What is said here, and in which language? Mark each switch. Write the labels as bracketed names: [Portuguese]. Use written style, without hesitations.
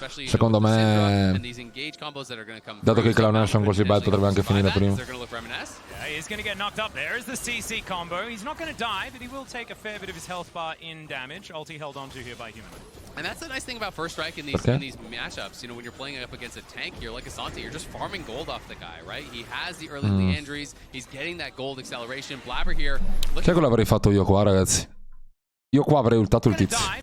[Italian] Secondo me, dato che i Cloud9 sono così [English] bad, [Italian] potrebbe anche finire prima. [English] He's going to get knocked up. There is the CC combo. He's not going to die, but he will take a fair bit of his health bar in damage. Ulti held onto here by Human. And that's the nice thing about First Strike in these matchups. You know, when you're playing up against a tank here like Asante, you're just farming gold off the guy, right? He has the early Leandries. He's getting that gold acceleration. Blabber here. [Italian] Sai cosa avrei fatto io qua, ragazzi? Io qua avrei ultato il tizio.